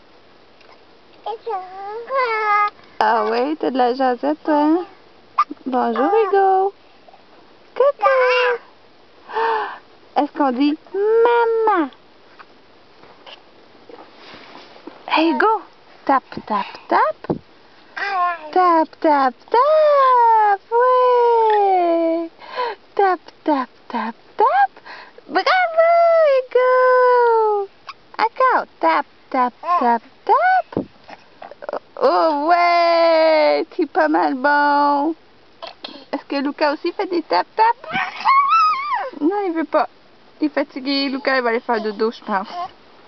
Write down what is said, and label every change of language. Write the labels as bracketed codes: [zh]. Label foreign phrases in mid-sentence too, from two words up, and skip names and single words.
[fr] Ah ouais, t'as de la jasette toi, hein? Bonjour Hugo! Coucou! Est-ce qu'on dit maman? Hey Hugo! Tap, tap, tap! Tap, tap, tap! Ouais! Tap, tap, tap, tap! Bravo Hugo! Encore! Tap, tap, tap, tap! Oh ouais! T'es pas mal bon! Est-ce que Lucas aussi fait des tap-tap? Non, il veut pas. Il est fatigué. Lucas, il va aller faire dodo, je pense.